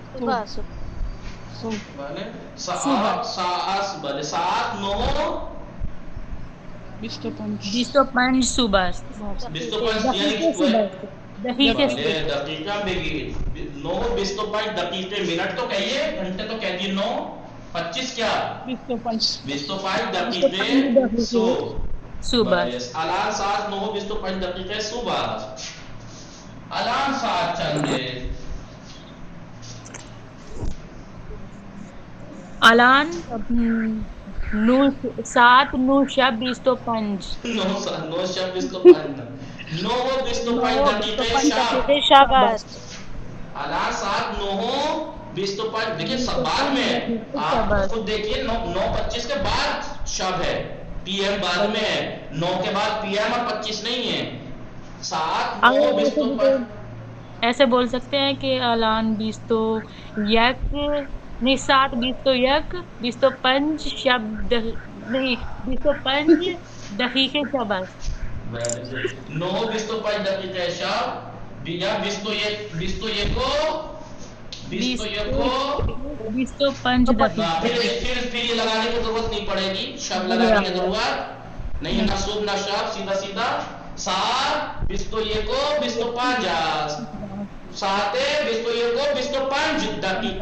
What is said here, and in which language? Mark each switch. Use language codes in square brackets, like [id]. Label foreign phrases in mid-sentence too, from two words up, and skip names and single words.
[fa] بله. ساعت 25 صبح است. 25 یعنی دقیقه دقیقہ بگید. 9:25 دقیقے. [ur] منٹ تو کہیے, گھنٹے تو کہہ دیے. 9:25 کیا؟ 25 دقیقے [fa] صبح. الان ساعت 9:25 دقیقے صبح. الان ساعت چنده؟ الان ساعت 9 شب 25. 9 شب 25. 9:25 دقیقے شب است. الان ساعت 9:25. [ur] دیکھیے بعد میں آپ خود دیکھیے 9:25 کے بعد شب ہے. پی ایم بعد میں ہے. 9 کے بعد پی ایم اور 25 نہیں ہے. [fa] ساعت 9:25. [ur] ایسے بول سکتے ہیں کہ الان 21 نہیں 7:21 25 شب نہیں 25 [fa] دقیقے شب است. 9 25 دقیقه شب یا 21 کو 25 دقیقے. [ur] پھر یہ لگانے کی ضرورت نہیں پڑے گی، شب لگانے کی ضرورت نہیں، نہ صبح نہ شب، سیدھا 7 21 کو 25 7 21 کو 25 دقیقے.